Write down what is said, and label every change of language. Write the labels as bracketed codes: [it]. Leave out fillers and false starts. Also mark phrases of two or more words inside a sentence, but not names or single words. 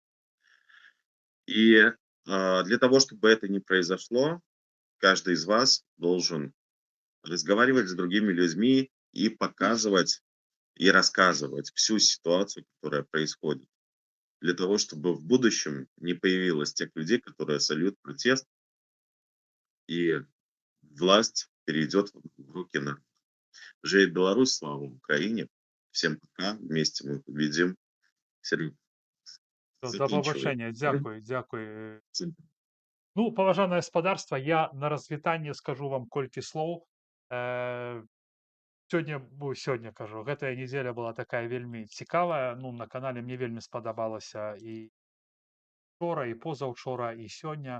[ru] И для того, чтобы это не произошло, каждый из вас должен разговаривать с другими людьми и показывать и рассказывать всю ситуацию, которая происходит, для того, чтобы в будущем не появилось тех людей, которые сольют протест, и власть перейдет в руки народа. Живет Беларусь, слава Украине. Всем пока. Вместе мы победим. Сергей, [uk] До закінчуй. побачення. Дякую. [be] Ну, поважане господарство, я на розвітанне скажу вам колькі слоў. Сёння кажу, гэтая неделя была такая вельмі цікавая. Ну, на канале мне вельмі спадабалася і учора, і позаўчора, і сёння.